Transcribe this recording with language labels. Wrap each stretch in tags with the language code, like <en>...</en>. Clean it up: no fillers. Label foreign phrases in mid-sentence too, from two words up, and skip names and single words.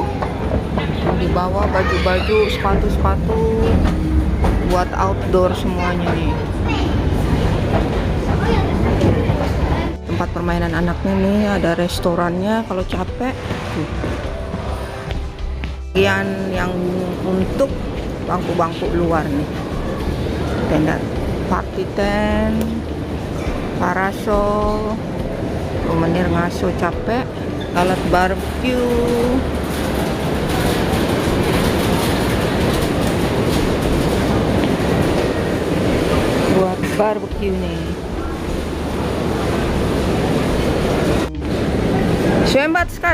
<id>Di bawah baju-baju, sepatu-sepatu buat outdoor semuanya nih. Tempat permainan anaknya nih, ada restorannya kalau capek. Bagian yang untuk bangku-bangku luar nih. Tenda</id> <en>party tent,</en> <id>parasol. Menir ngaso capek, alat barbecue. Buat barbecue nih. Swembad skat?</id>